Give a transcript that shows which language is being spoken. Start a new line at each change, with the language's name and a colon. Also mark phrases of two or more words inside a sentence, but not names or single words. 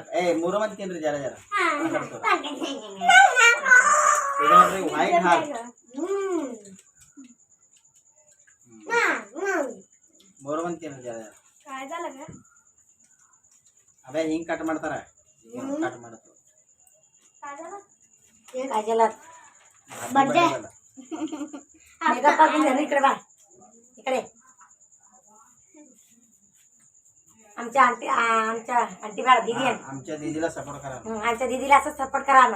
Kannada: ಏ ಮೂರು ಮಂದಿ ತಿನ್ರಿ ಜರ ಜರ. ಇದು ನೋಡ್ರಿ
English: white heart.
Kannada: ಮೂರು ಮಂದಿ ತಿನ್ರಿ ಜರ ಜರ. ಅದೇ ಹಿಂಗ್ ಕಟ್ ಮಾಡ್ತಾರ.
Marathi: काजल बर्थडे मेकअप हाकून इकडे बा इकडे आमच्या आंटी बाळा दीदी आहे आमच्या दीदीला सपोर्ट करा. आमच्या दीदीला असं सपोर्ट करा ना